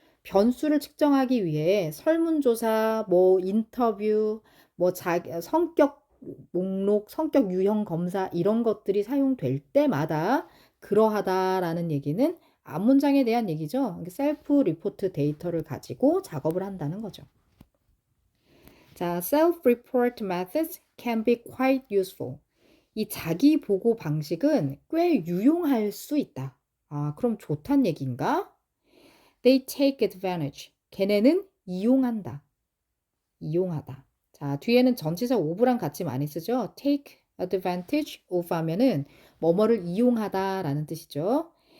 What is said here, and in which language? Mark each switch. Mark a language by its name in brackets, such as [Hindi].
[Korean] 변수를 측정하기 위해 설문조사, 뭐 인터뷰, 뭐 성격 목록, 성격 유형 검사 이런 것들이 사용될 때마다 그러하다라는 얘기는 앞문장에 대한 얘기죠. 셀프 리포트 데이터를 가지고 작업을 한다는 거죠. [English] 자, self-report methods can be quite useful. [Korean] 이 자기 보고 방식은 꽤 유용할 수 있다. 그럼 좋단 얘기인가? [English] They take advantage. [Korean] 걔네는 이용한다. 이용하다. 자, 뒤에는 전치사 of랑 같이 많이 쓰죠. [English] take advantage of [Korean] 하면은 뭐뭐를 이용하다라는 뜻이죠.